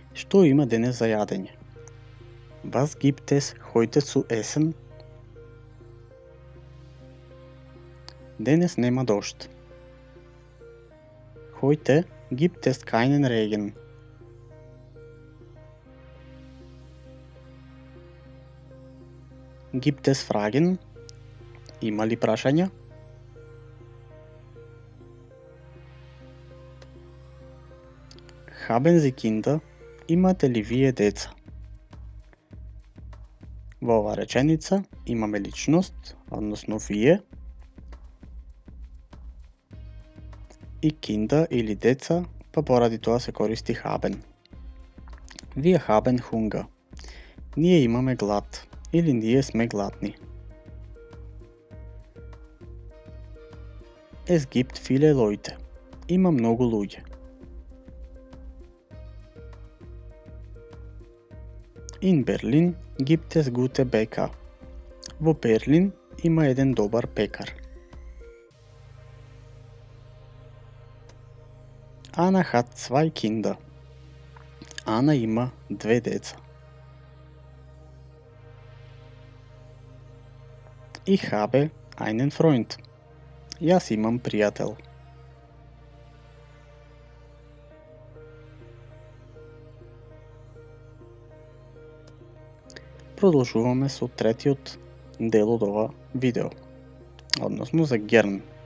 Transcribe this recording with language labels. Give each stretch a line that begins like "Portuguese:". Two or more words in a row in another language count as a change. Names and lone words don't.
Macedonian: Што има денес за јадење?
German: Was gibt es heute zu essen?
Macedonian: Денес нема дожд.
German: Heute gibt es keinen Regen. Gibt es Fragen?
Macedonian: Има ли прашања?
German: Haben Sie Kinder?
Macedonian: Имате ли вие деца? Во оваа реченица имаме личност, односно вие, и Kinder или деца, па поради тоа се користи haben.
German: Wir haben Hunger.
Macedonian: Ние имаме глад или ние сме гладни.
German: Es gibt viele Leute.
Macedonian: Има многу луѓе.
German: In Berlin gibt es gute Bäcker.
Macedonian: Во Берлин има еден добар пекар.
German: Anna hat 2 Kinder.
Macedonian: Ана има 2 деца.
German: Ich habe einen Freund.
Macedonian: Јас имам пријател. Продолжуваме со третиот дел од ова видео, односно за герн.